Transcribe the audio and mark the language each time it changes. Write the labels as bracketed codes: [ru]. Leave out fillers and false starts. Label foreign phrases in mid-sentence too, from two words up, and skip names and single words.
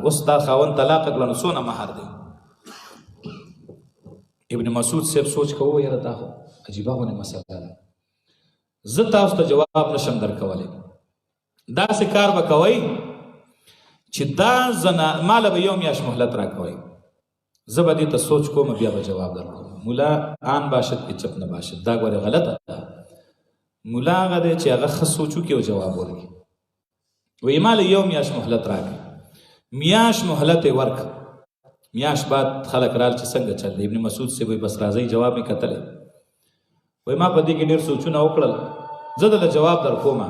[ps] اوس دا خاوند طلاق کړه نو څونه مهر دی؟ ابن مسعود صاحب سوچ کوو یاره دا خو عجیبه غونې مسله ده، زه تاسو ته جواب نشم درکولی. داسې کار به کوئ چې دا ماله به یو میاشت مهلت راکوئ، زه به دې ته سوچ کوم بیا به جواب درکوم. [fa] مولا آن باشد که چپ نه باشد [ps] دا ګورې غلطه ده. مولا هغه دی چې هغه ښه سوچ وکړي او جواب ورکړي. وایي ماله یو میاشت مهلت راکړي، میاشت مهلت یې ورکړه میاش بعد خلک رال چې څنګه چل دی. ابن مسعود صاحب وایي بس راځئ جواب مې کتلی، وایي ما په دې کې ډېر سوچونه وکړل، زه دله جواب در کومه.